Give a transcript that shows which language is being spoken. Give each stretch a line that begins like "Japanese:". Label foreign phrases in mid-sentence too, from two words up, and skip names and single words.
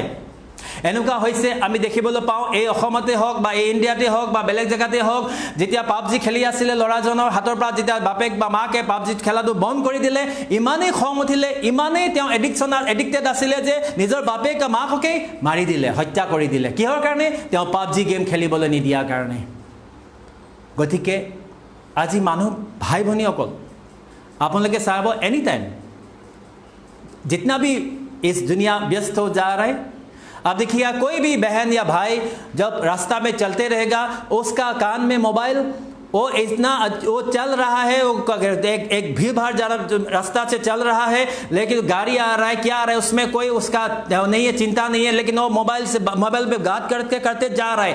Assamese: এনেকুৱা হৈছে আমি দেখিবলৈ পাওঁ, এই অসমতে হওক বা এই ইণ্ডিয়াতে হওক বা বেলেগ জেগাতে হওক, যেতিয়া পাবজি খেলি আছিলে ল'ৰাজনৰ হাতৰ পৰা যেতিয়া বাপেক বা মাকে পাবজি খেলাটো বন্ধ কৰি দিলে, ইমানেই খং উঠিলে, ইমানেই তেওঁ এডিক্টেড আছিলে যে নিজৰ বাপেক বা মাককেই মাৰি দিলে, হত্যা কৰি দিলে। কিহৰ কাৰণে? তেওঁ পাবজি গেম খেলিবলৈ নিদিয়াৰ কাৰণে। গতিকে আজি মানুহ ভাই ভনীসকল, আপোনালোকে চাব,
English: any time
Hindi: जितना भी इस दुनिया व्यस्त हो जा रहा है, अब देखिए कोई भी बहन या भाई जब रास्ता में चलते रहेगा, उसका कान में मोबाइल, वो चल रहा है, वो एक भीड़ भाड़ रास्ता से चल रहा है, लेकिन गाड़ी आ रहा है, क्या आ रहा है, उसमें कोई उसका नहीं है, चिंता नहीं है, लेकिन वो मोबाइल पे बात करते जा रहा है।